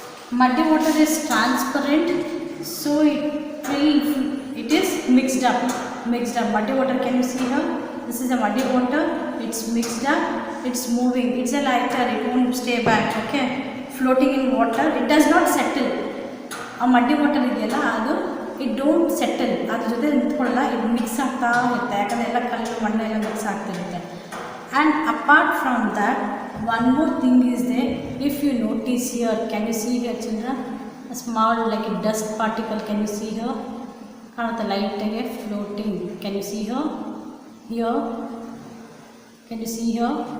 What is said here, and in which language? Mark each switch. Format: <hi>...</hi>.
<en>Muddy water is transparent, so it is mixed up. Muddy water, can you see here? This is a muddy water. It's mixed up. It's moving. It's a lighter. It won't stay back. Okay, floating in water. It does not settle. A muddy water</en> <kn>ಇದೆಯಲ್ಲ ಅದು</kn> <en>it don't settle.</en> <kn>ಅದ್ರ ಜೊತೆ ನಿಂತ್ಕೊಳ್ಳಲ್ಲ.</kn> <en>It mix</en> <kn>ಆಗ್ತಾ ಇರುತ್ತೆ. ಯಾಕಂದರೆ ಎಲ್ಲ ಕಲ್ಲು ಮಣ್ಣು ಎಲ್ಲ ಮಿಕ್ಸ್ ಆಗ್ತಿರುತ್ತೆ.</kn> <en>And apart from that, one more thing is there. If you notice here, can you see here, children? A small like a dust particle. Can you see here?</en> <kn>ಕಾಣುತ್ತೆ ಲೈಟಾಗಿ floating.</kn> <en>Can you see here? Here. Can you see here?</en>